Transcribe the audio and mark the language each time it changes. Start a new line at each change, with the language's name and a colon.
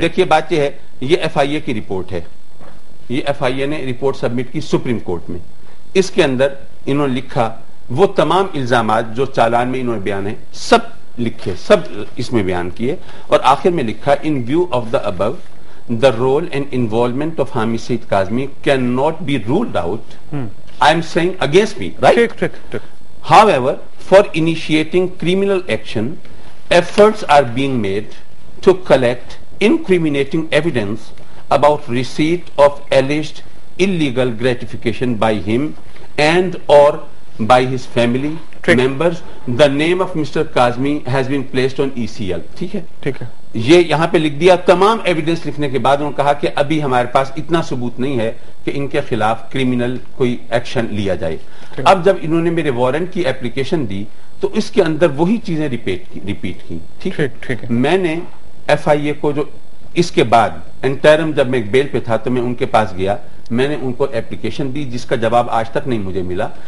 Urdu: دیکھیے بات یہ ہے, یہ ایف آئی اے کی رپورٹ ہے. یہ ایف آئی اے نے رپورٹ سبمٹ کی سپریم کورٹ میں. اس کے اندر انہوں نے لکھا وہ تمام الزامات جو چالان میں انہوں نے بیان ہیں سب لکھے, سب اس میں بیان کیے, اور آخر میں لکھا
English: In view of the above the role and involvement of Hamid Saeed Kazmi cannot be ruled out. I am saying against me, right? However, for initiating criminal action, efforts are being made to collect incriminating evidence about receipt of alleged illegal gratification by him and or by his family members. The name of Mr. Kazmi has been placed on ECL.
Urdu: ٹھیک ہے, یہ یہاں پہ لکھ دیا. تمام evidence لکھنے کے بعد انہوں نے کہا کہ ابھی ہمارے پاس اتنا ثبوت نہیں ہے کہ ان کے خلاف کرمنل کوئی ایکشن لیا جائے. اب جب انہوں نے میرے وارنٹ کی اپلیکیشن دی تو اس کے اندر وہی چیزیں ریپیٹ کی. ٹھیک ہے, میں نے ایف آئی اے کو جو اس کے بعد انٹرم جب میں بیل پہ تھا تو میں ان کے پاس گیا, میں نے ان کو اپلیکیشن دی جس کا جواب آج تک نہیں مجھے ملا.